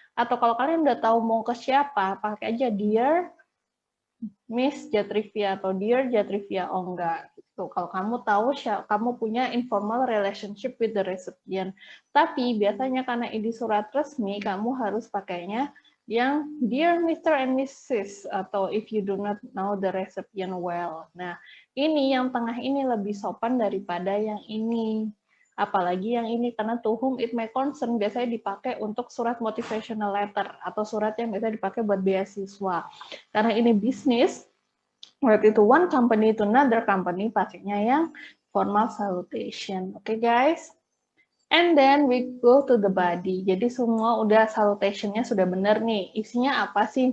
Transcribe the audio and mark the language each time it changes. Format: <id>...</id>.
<id>Atau kalau kalian udah tahu mau ke siapa, pakai aja Dear Miss Jatrivia atau Dear Jatrivia Ongga. Gitu. Kalau kamu tahu, kamu punya</id> <en>informal relationship with the recipient.</en> <id>Tapi biasanya karena ini surat resmi, kamu harus pakainya yang Dear Mr.</id> <en>and Mrs. atau if you do not know the recipient well.</en> <id>Nah, ini yang tengah ini lebih sopan daripada yang ini. Apalagi yang ini, karena</id> <en>to whom it may concern</en> <id>biasanya dipakai untuk surat motivational letter atau surat yang biasa dipakai buat beasiswa. Karena ini bisnis, berarti itu</id> <en>one company to another company,</en> <id>pastinya yang formal salutation. Oke, guys?</id> <en>And then we go to the body.</en> <id>Jadi semua udah salutation-nya sudah benar nih. Isinya apa sih?</id>